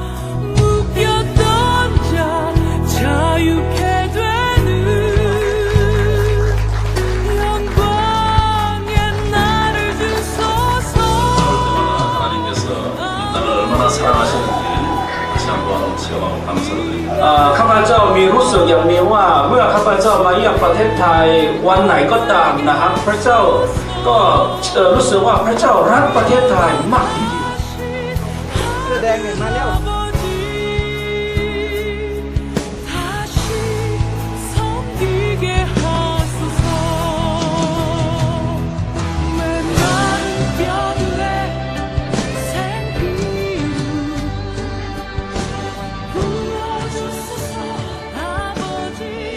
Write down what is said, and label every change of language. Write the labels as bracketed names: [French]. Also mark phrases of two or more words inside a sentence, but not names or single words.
[Korean] 묶였던 자 자유케 되는 영광의 날을 주소서. 하나님께서 이 땅을 얼마나 사랑하시는지 다시 한번 체험하고 감사를 드립니다. [Thai] ข้าพเจ้ามีรู้สึกอย่างนี้ว่าเมื่อข้าพเจ้ามาเยี่ยมประเทศไทยวันไหนก็ตามนะครับ พระเจ้าก็รู้สึกว่าพระเจ้ารักประเทศไทยมากทีเดียว [Korean] 아버지 다시 섬기게 하소서. 메마른 뼈들에 생기를 부어주소서. 아버지의